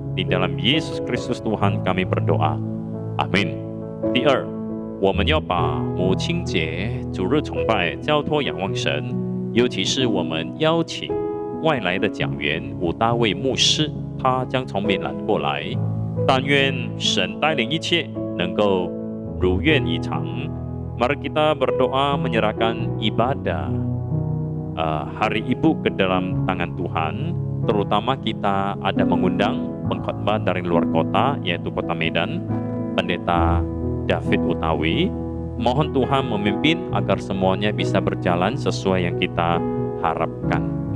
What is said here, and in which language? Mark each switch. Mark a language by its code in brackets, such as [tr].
[id] Di dalam Yesus Kristus Tuhan kami berdoa. [zh] 阿们。第二，我们要把母亲节主日崇拜交托仰望神，尤其是我们邀请外来的讲员武大卫牧师，他将从闽南过来。但愿神带领一切能够如愿以偿。 [id] Mari kita berdoa menyerahkan ibadah Hari Ibu ke dalam tangan Tuhan. Terutama kita ada mengundang pengkhotbah dari luar kota, yaitu kota Medan, Pendeta David Utawi. Mohon Tuhan memimpin agar semuanya bisa berjalan sesuai yang kita harapkan.